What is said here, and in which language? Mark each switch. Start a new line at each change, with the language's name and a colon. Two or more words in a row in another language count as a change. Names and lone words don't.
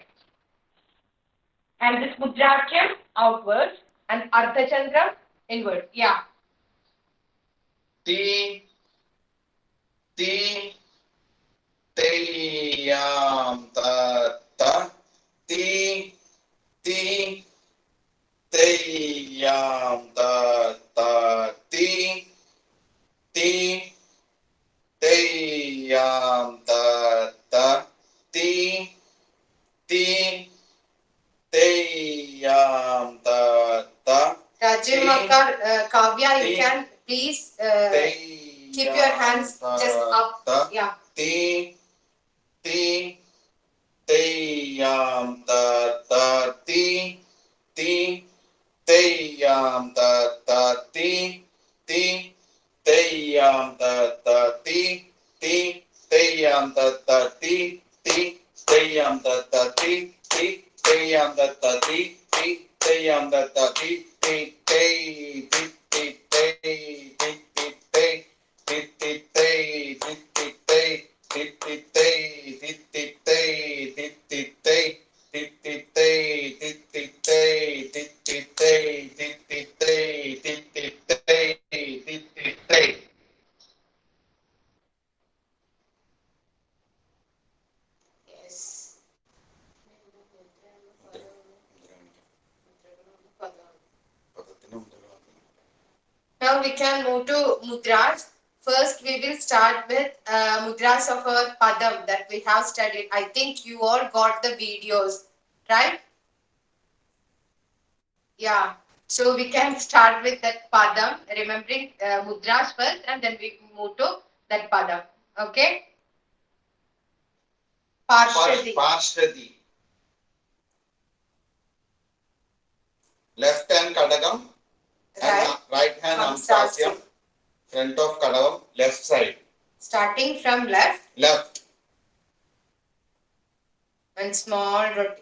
English: And this Mudrakyam outwards and Ardhachandram inward. Yeah. Ti, ti, te, ta, ta, ti, ti, te, ta, ta, ti, ti, te, ta, ta, ti, ti, te, ta, ta. Rajiv Makar, Kavya, you can please keep your hands just up. Yeah. Ti, ti, te, ta, ta, ti, ti, te, ta, ta, ti, ti, te, ta, ta, ti, ti, te, ta, ta, ti, ti, te, ta, ta, ti, ti, te, ta, ta, ti, ti, te, ta, ta, ti, ti, te, ti, ti, te, ti, ti, te, ti, ti, te, ti, ti, te, ti, ti, te, ti, ti, te, ti, ti, te, ti, ti, te, ti, ti, te, ti, ti, te, ti, ti, te, ti, ti, te, ti, ti, te. Yes. Now we can move to mudras. First, we will start with mudras of our padam that we have studied. I think you all got the videos, right? Yeah. So we can start with that padam, remembering mudras first, and then we move to that padam. Okay? Parshadi. Parshadi. Left hand kadagam and right hand amsasyam. Front of kadagam, left side. Starting from left. Left. And small rotation.